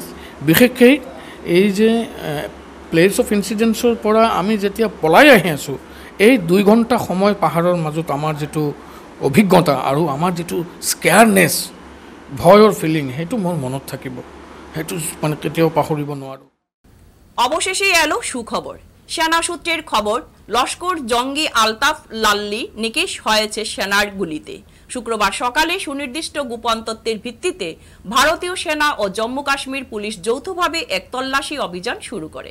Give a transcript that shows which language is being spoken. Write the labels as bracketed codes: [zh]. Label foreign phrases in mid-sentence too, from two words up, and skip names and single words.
[as] বিশেষকৈ এই যে [en] place of incidents [as] পৰা আমি যেতিয়া পলাই আহি আছোঁ, এই 2 ঘণ্টা সময় পাহাৰৰ মাজত আমাৰ যিটো অভিজ্ঞতা আৰু আমাৰ যিটো স্কেয়াৰনেছ, ভয়ৰ ফিলিং, সেইটো মোৰ মনত থাকিব, সেইটো মানে কেতিয়াও পাহৰিব নোৱাৰোঁ। [bn] অবশেষে এলো সুখবর। সেনা সূত্রের খবর, লস্কর জঙ্গি আলতাফ লাল্লি নিকেশ হয়েছে সেনার গুলিতে। শুক্রবার সকালে সুনির্দিষ্ট গোপন তথ্যের ভিত্তিতে ভারতীয় সেনা ও জম্মু কাশ্মীর পুলিশ যৌথভাবে এক তল্লাশি অভিযান শুরু করে।